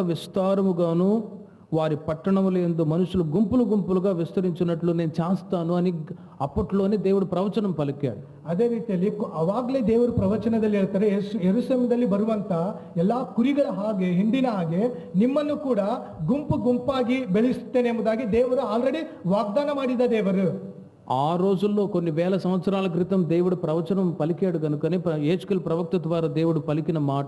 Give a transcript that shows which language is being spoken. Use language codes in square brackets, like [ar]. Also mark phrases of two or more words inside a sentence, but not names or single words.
[te] విస్తారముగాను వారి పట్టణములందు మనుషులు గుంపులు గుంపులుగా విస్తరించినట్లు నేను చేస్తాను అని అప్పట్లోనే దేవుడు ప్రవచనం పలికాడు. [kn] ಅದೇ ರೀತಿಯಲ್ಲಿ ಅವಾಗಲೇ ದೇವರು ಪ್ರವಚನದಲ್ಲಿ ಹೇಳ್ತಾರೆ, ಯೆರೂಸಲೇಮಿನಲ್ಲಿ ಬರುವಂತ ಎಲ್ಲಾ ಕುರಿಗಳ ಹಾಗೆ, ಹಿಂದಿನ ಹಾಗೆ ನಿಮ್ಮನ್ನು ಕೂಡ ಗುಂಪು ಗುಂಪಾಗಿ ಬೆಳೆಸುತ್ತೇನೆ ಎಂಬುದಾಗಿ ದೇವರು ಆಲ್ರೆಡಿ ವಾಗ್ದಾನ ಮಾಡಿದ ದೇವರು. [te] ఆ రోజుల్లో కొన్ని వేల సంవత్సరాల క్రితం దేవుడు ప్రవచనం పలికాడు కనుకనే హెచ్కేలు ప్రవక్త ద్వారా దేవుడు పలికిన మాట,